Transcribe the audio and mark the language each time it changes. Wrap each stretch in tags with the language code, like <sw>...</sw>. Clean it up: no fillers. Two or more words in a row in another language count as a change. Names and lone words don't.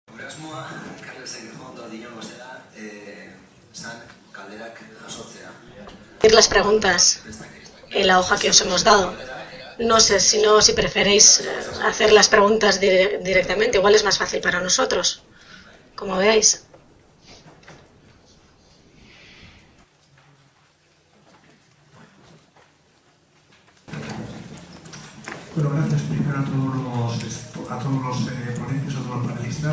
<eu>asmoa, Carlesek ondo diogo zera, san galderak jasotzea.</eu> <es>Las preguntas en la hoja que os hemos dado. No sé si preferéis hacer las preguntas directamente, igual es más fácil para nosotros, como veáis. Bueno, gracias primero a todos los ponentes, a todos los panelistas.</es>